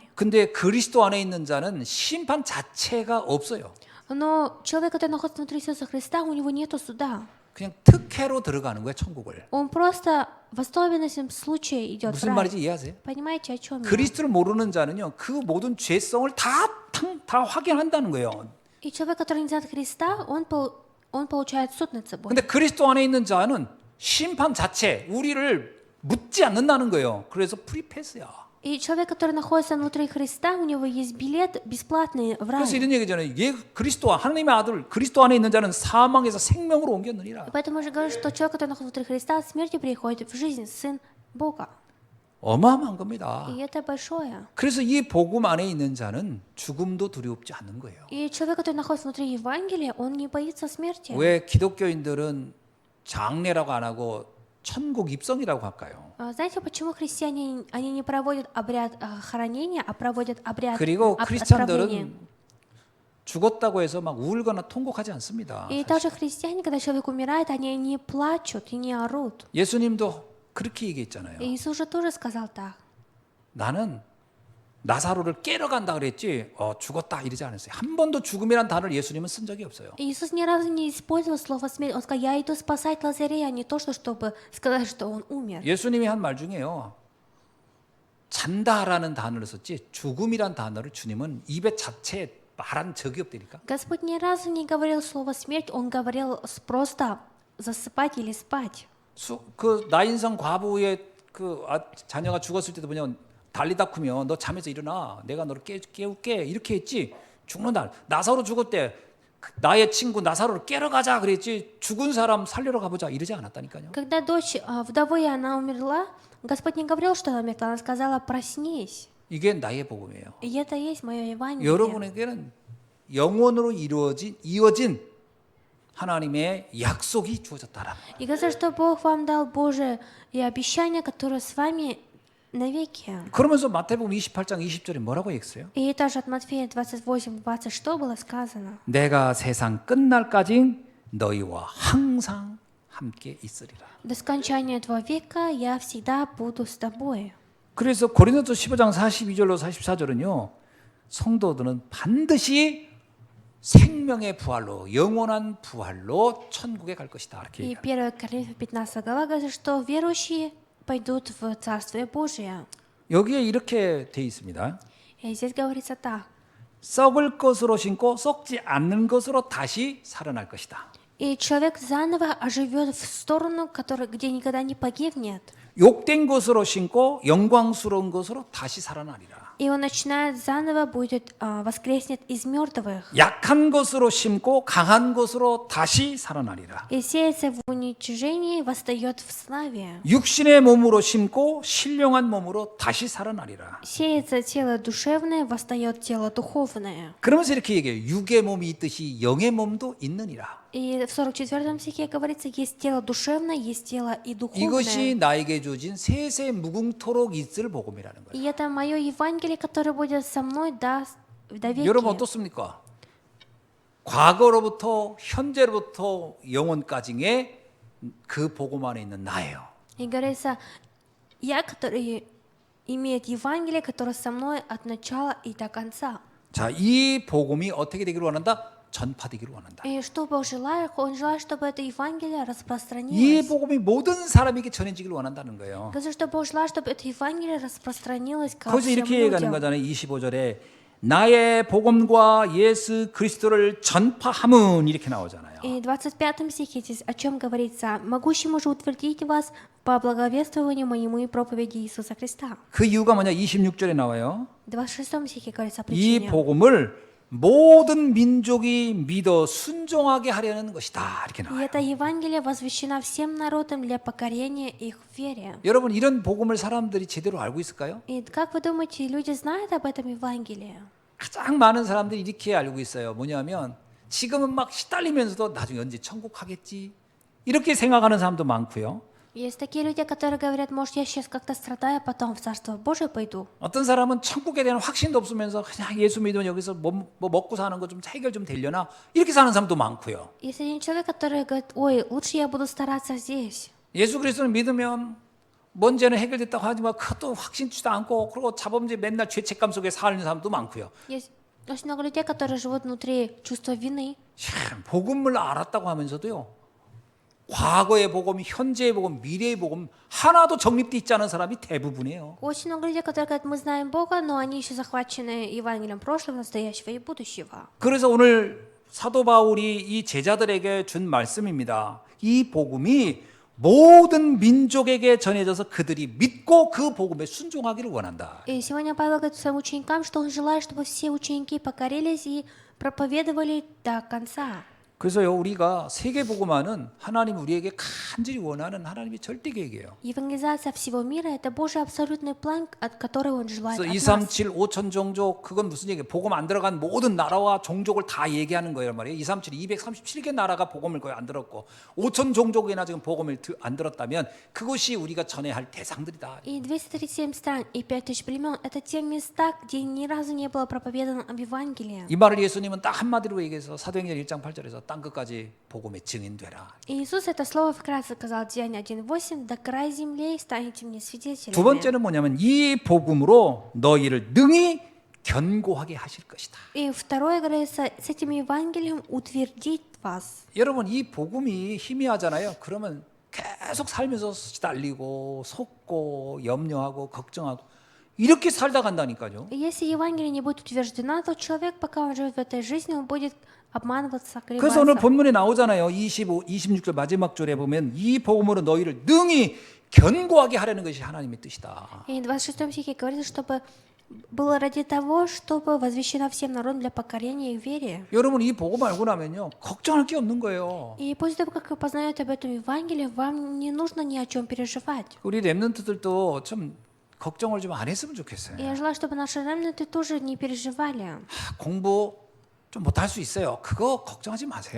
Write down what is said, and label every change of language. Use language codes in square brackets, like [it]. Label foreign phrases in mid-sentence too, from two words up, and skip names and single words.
[ko] 근데 그리스도 안에 있는 자는 심판 자체가 없어요. [ru] Но человек, который находится внутри Иисуса Христа, у него нету суда. [ko] 그냥 특혜로 들어가는 거예요, 천국을. [ru] Он просто в особенном случае идет в [ko] 무슨 [ru] рай. [ko] 말인지 이해하세요? [ru] Понимаете, о чем я? [ko] 그리스도를 모르는 자는요, 그 모든 죄성을 다 확인한다는 거예요. [ru] И человек, который не знает Христа, он получает суд над собой. [ko] 근데 그리스도 안에 있는 자는 심판 자체, 우리를 묻지 않는다는 거예요. 그래서 프리패스야. [ru] И человек, который находится внутри Христа, у него есть билет бесплатный в рай. [ko] 그래서 이런 얘기잖아요. 얘 그리스도 하나님의 아들 그리스도 안에 있는 자는 사망에서 생명으로 옮겼느니라. [ru] И поэтому же говорят, что человек, который находится внутри Христа, от смерти приходит в жизнь, Сын Бога. [ko] 어마어마한 겁니다. [ru] И это большое. [ko] 그래서 이 복음 안에 있는 자는 죽음도 두렵지 않는 거예요. [ru] И человек, который находится внутри Евангелия, он не боится смерти. [ko] 왜 기독교인들은 장례라고 안 하고 천국 입성이라고 할까요? [ru] Знаете, почему христиане, они не проводят обряд хоронения, а проводят обряд [ko] 그리고 [ru] отправления? [ko] 크리스찬들은 죽었다고 해서 막 울거나 통곡하지 않습니다. [ru] И также христиане, когда человек умирает, они не плачут и не орут. [ko] 예수님도 그렇게 얘기했잖아요. [ru] И Иисус же тоже сказал так. [ko] 나는 나사로를 깨러 간다 그랬지 죽었다 이러지 않았어요. 한 번도 죽음이란 단어를 예수님은 쓴 적이 없어요. [ru] Иисус ни разу не использовал слово смерть. Он сказал, я иду спасать Лазарея, а не то, чтобы сказать, что он умер. [ko] 예수님이 한 말 중에요. 잔다라는 단어를 썼지 죽음이란 단어를 주님은 입에 자체에 말한 적이 없다니까. [ru] Господь ни разу не говорил слово смерть, он говорил просто засыпать или спать. [ko] 그 나인성 과부의 그 자녀가 죽었을 때도 뭐냐 달리다쿠며 너 잠에서 일어나 내가 너를 깨울게 이렇게 했지. 죽는다. 나사로 죽었대. 나의 친구 나사로를 깨러 가자 그랬지. 죽은 사람 살리러 가보자 이러지 않았다니까요. [ru] Когда дочь вдовы, она умерла, Господь не говорил, что она умерла, она сказала, проснись. [ko] 이게 나의 복음이에요. [ru] И это и есть мое Евангелие. [ko] 여러분에게는 영원으로 이어진 하나님의 약속이 주어졌다라. [ru] И говорится, что Бог вам дал Божие и обещание, которое с вами навеки. [ko] 그러면서 마태복음 28장 20절에 뭐라고 했어요? [ru] И также от Матфея 28:20 что было сказано? [ko] 내가 세상 끝날까지 너희와 항상 함께 있으리라. [ru] До скончания этого века я всегда буду с тобой. [ko] 그래서 고린도서 15장 42절로 44절은요. 성도들은 반드시 생명의 부활로 영원한 부활로 천국에 갈 것이다. 이렇게 [ru] И [ko] 얘기해요. [ru] 1 Коринфянам 15 глава говорит, что верующие пойдут в Царствие Божие. [ko] 여기에 이렇게 돼 있습니다. [ru] И здесь говорится так. [ko] 썩을 것으로 심고 썩지 않는 것으로 다시 살아날 것이다. [ru] И человек заново оживет в сторону, где никогда не погибнет. [ko] 욕된 것으로 심고 영광스러운 것으로 다시 살아나리라. [ru] И он начинает заново, будет воскреснет из мертвых. [ko] 약한 것으로 심고 강한 것으로 다시 살아나리라. [ru] И сеется в уничижении, восстает в славе. [ko] 육신의 몸으로 심고 신령한 몸으로 다시 살아나리라. [ru] Сеется тело душевное, восстает тело духовное. [ko] 그러면서 이렇게 얘기해요. 육의 몸이 있듯이 영의 몸도 있느니라. [ru] И в 44 стихе говорится, есть тело душевное, есть тело и [ko] 이것이 [ru] духовное. [ko] 나에게 주어진 세세 무궁토록 있을 복음이라는 거예요. [ru] И это мое Евангелие, которое будет со мной до [ko] 여러분 [ru] веки. [ko] 어떻습니까? 과거로부터 현재로부터 영원까지의 그 복음 안에 있는 나예요. [ru] И говорится, я, который имеет Евангелие, которое со мной от начала и до конца. [ko] 자, 이 복음이 어떻게 되기를 원한다? 전파되기를 원한다. [ru] И что Бог желает? Он желает, чтобы это Евангелие [ko] 이 [ru] распространилось. [ko] 복음이 모든 사람에게 전해지기를 원한다는 거예요. [ru] Говорится, что Бог желает, чтобы это Евангелие распространилось ко [ko] 거기서 [ru] всем [ko] 이렇게 얘기하는 [ru] людям. [ko] 거잖아요. 25절에 나의 복음과 예수 그리스도를 전파함은 이렇게 나오잖아요. [ru] И в 25 стихе здесь о чем говорится? «Могущему же утвердить вас по благовествованию моему и проповеди Иисуса Христа». [ko] 그 이유가 뭐냐? 26절에 나와요. [ru] В 26 стихе говорится о [ko] 이 [ru] причине. [ko] 복음을 모든 민족이 믿어 순종하게 하려는 것이다. 이렇게 [ru] И [ko] 나와요. [ru] это Евангелие возвещено всем народам для покорения их в вере. [ko] 여러분 이런 복음을 사람들이 제대로 알고 있을까요? [ru] И как вы думаете, люди знают об этом Евангелии? [ko] 가장 많은 사람들이 이렇게 알고 있어요. 뭐냐면 지금은 막 시달리면서도 나중에 언제 천국 가겠지 이렇게 생각하는 사람도 많고요. [ru] Есть такие люди, которые говорят, может, я сейчас как-то страдаю, потом в Царство Божие пойду. [ko] 어떤 사람은 천국에 대한 확신도 없으면서 그냥 예수 믿으면 여기서 뭐 먹고 사는 거 좀 해결 좀 되려나 이렇게 사는 사람도 많고요. [ru] Есть один человек, который говорит, ой, лучше я буду стараться здесь. [ko] 예수 그리스도를 믿으면 문제는 해결됐다고 하지만 그것도 확신치도 않고 그리고 자범죄 맨날 죄책감 속에 사는 사람도 많고요. [ru] Есть очень много людей, которые живут внутри чувства вины. [ko] 참 복음을 알았다고 하면서도요. 과거의 복음, 현재의 복음, 미래의 복음 하나도 정립돼 있지 않은 사람이 대부분이에요. [ru] Очень много людей, которые говорят, мы знаем Бога, но они еще захвачены Евангелием прошлого, настоящего и будущего. [ko] 그래서 오늘 사도 바울이 이 제자들에게 준 말씀입니다. 이 복음이 모든 민족에게 전해져서 그들이 믿고 그 복음에 순종하기를 원한다. [ru] И сегодня Павел говорит своим ученикам, что он желает, чтобы все ученики покорились и проповедовали до конца. [ko] 그래서요 우리가 세계복음화는 하나님 우리에게 간절히 원하는 하나님의 절대 계획이에요. [ru] Евангелизация всего мира – это Божий абсолютный план, от которого Он желает [ko] 그래서 [ru] от нас. [ko] 237 5천 종족 그건 무슨 얘기예요? 복음 안 들어간 모든 나라와 종족을 다 얘기하는 거예요 말이에요. 237 237개 나라가 복음을 거의 안 들었고 5천 종족이나 지금 복음을 안 들었다면 그것이 우리가 전해야 할 대상들이다. [ru] И 237 стран, и 5000 племен – это те места, где ни разу не было проповедано об Евангелии. [ko] 이 말을 예수님은 딱 한마디로 얘기해서 사도행전 1장 8절에서 땅 끝까지 복음의 증인되라. [ru] И Иисус это слово вкратце сказал в Деянии 1:8: «До края земли станете мне [ko] 두 [ru] свидетелями». [ko] 번째는 뭐냐면 이 복음으로 너희를 능히 견고하게 하실 것이다. [ru] И второе говорится, с этим Евангелием утвердить вас. [ko] 여러분 이 복음이 희미하잖아요. 그러면 계속 살면서 시달리고 속고 염려하고 걱정하고 이렇게 살다 간다니까요. [ru] И если Евангелие не будет утверждено, то человек, пока он живет в этой жизни, он будет обманываться, [ko] 그래서 오늘 [ru] колебаться. [ko] 본문에 나오잖아요. 25, 26절 마지막 절에 보면 이 복음으로 너희를 능히 견고하게 하려는 것이 하나님의 뜻이다. [ru] И в 26 стихе говорится, чтобы было ради того, чтобы возвещено всем народам для покорения и вере. [ko] 여러분 이 복음 알고 나면요 걱정할 게 없는 거예요. [ru] И после того, как вы познаете об этом Евангелии, вам не нужно ни о чем переживать. [ko] 우리 랩런트들도 좀 걱정을 좀 안 했으면 좋겠어요. [ru] И я желаю, чтобы наши ремнанты тоже не переживали. [ko] 공부 좀 못할 수 있어요. 그거 걱정하지 마세요.